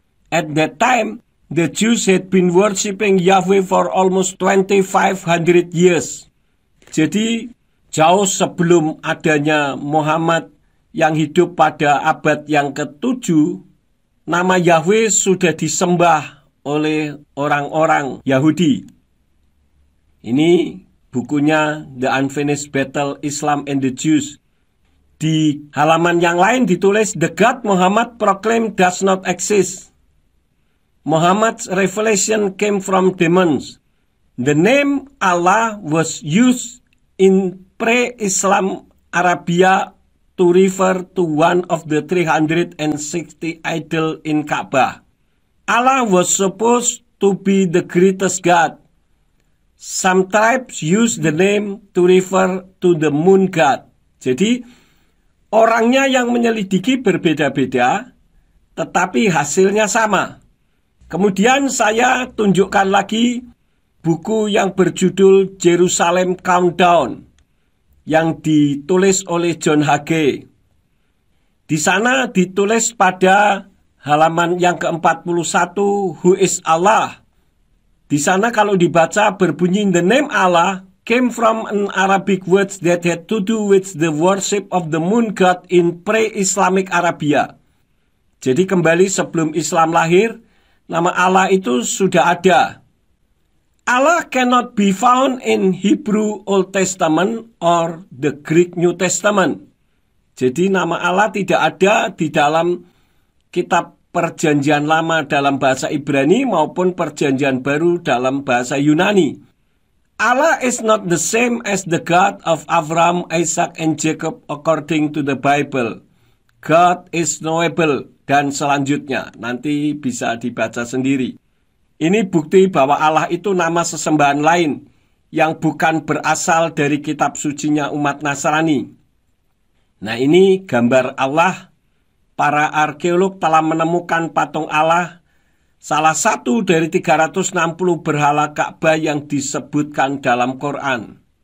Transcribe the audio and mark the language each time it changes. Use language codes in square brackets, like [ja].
[en] At that time, the Jews had been worshipping Yahweh for almost 2,500 years. [id] Jadi, jauh sebelum adanya Muhammad yang hidup pada abad yang ke-7, nama Yahweh sudah disembah oleh orang-orang Yahudi. Ini bukunya The Unfinished Battle Islam and the Jews. Di halaman yang lain ditulis, [en] the God Muhammad proclaimed does not exist. Muhammad's revelation came from demons. The name Allah was used in pre-Islam Arabia to refer to one of the 360 idols in Ka'bah. Allah was supposed to be the greatest God. Some tribes use the name to refer to the moon god. [id] Jadi, orangnya yang menyelidiki berbeda-beda, tetapi hasilnya sama. Kemudian saya tunjukkan lagi buku yang berjudul Jerusalem Countdown yang ditulis oleh John Hagee. Di sana ditulis pada halaman yang ke-41, [en] Who is Allah? [id] Di sana kalau dibaca berbunyi, [en] the name Allah came from an Arabic word that had to do with the worship of the moon god in pre-Islamic Arabia. [id] Jadi kembali sebelum Islam lahir, nama Allah itu sudah ada. [en] Allah cannot be found in Hebrew Old Testament or the Greek New Testament. [id] Jadi nama Allah tidak ada di dalam kitab Perjanjian Lama dalam bahasa Ibrani maupun Perjanjian Baru dalam bahasa Yunani. [en] Allah is not the same as the God of Abraham, Isaac, and Jacob according to the Bible. God is knowable, [id] dan selanjutnya. Nanti bisa dibaca sendiri. Ini bukti bahwa Allah itu nama sesembahan lain yang bukan berasal dari kitab sucinya umat Nasrani. Nah, ini gambar Allah. Para arkeolog telah menemukan patung Allah, salah satu dari 360 berhala Ka'bah yang disebutkan dalam Quran.